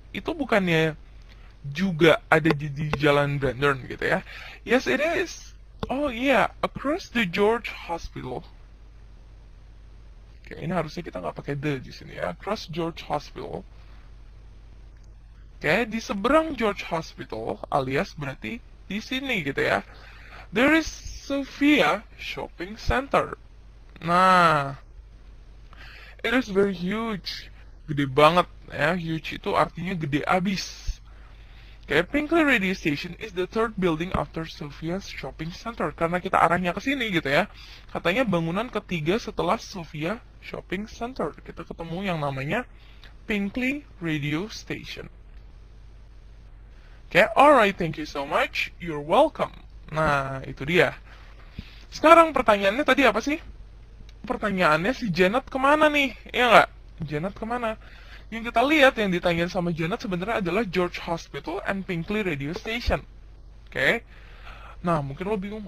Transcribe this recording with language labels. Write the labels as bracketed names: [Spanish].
[Indonesian] Itu bukannya juga ada di jalan Brandon gitu ya? [English] Yes, it is. [Indonesian] Oh iya, [English] across the George Hospital. [Indonesian] Oke, ini harusnya kita nggak pakai the di sini ya. [English] Across George Hospital. [Indonesian] Oke, di seberang George Hospital, alias berarti di sini gitu ya. [English] There is Sophia Shopping Center. Nah, it is very huge. [Indonesian] Gede banget ya. Huge itu artinya gede abis. Oke, [English] Pinkley Radio Station is the third building after Sophia's Shopping Center. [Indonesian] Karena kita arahnya ke sini gitu ya. Katanya bangunan ketiga setelah Sophia Shopping Center. Kita ketemu yang namanya Pinkley Radio Station. [English] Oke, alright, thank you so much. You're welcome. [Indonesian] Nah, itu dia. Sekarang pertanyaannya tadi apa sih? Pertanyaannya si Janet kemana nih? Iya nggak? Janet kemana? Yang kita lihat yang ditanyain sama Janet sebenarnya adalah George Hospital and Pinkley Radio Station. Oke. Nah, mungkin lo bingung.